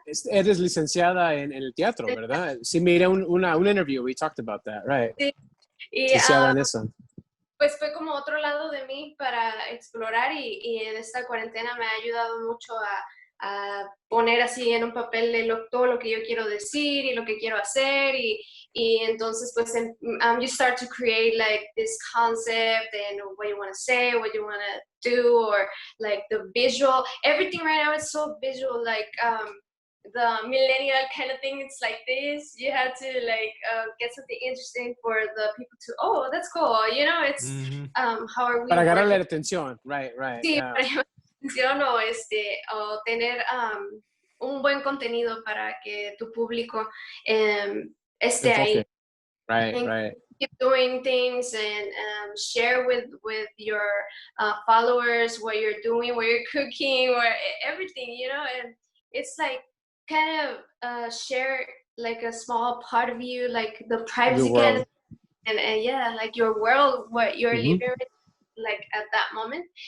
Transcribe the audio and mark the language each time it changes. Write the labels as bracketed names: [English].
[Spanish] Eres licenciada en el teatro, ¿verdad? Sí, miré un interview, [English] we talked about that, right? [Spanish] Sí. Y, licenciada en eso. Pues fue como otro lado de mí para explorar, y en esta cuarentena me ha ayudado mucho a poner así en un papel todo lo que yo quiero decir y lo que quiero hacer, y entonces pues [English] you start to create like this concept and what you want to say, what you want to do, or like the visual, everything right now is so visual, like the millennial kind of thing. It's like this, you have to like get something interesting for the people to, oh, that's cool, you know. It's how are we [Spanish] para agarrarle la atención, [English] right. [Spanish] Sí, [English] Yeah. [Spanish] para llamar la atención, o tener un buen contenido para que tu público esté ahí. [English] Right. Keep doing things and share with your followers what you're doing, what you're cooking, or everything, you know. And it's like kind of share like a small part of you, like the privacy kind of, and yeah, like your world, what you're living with, like at that moment.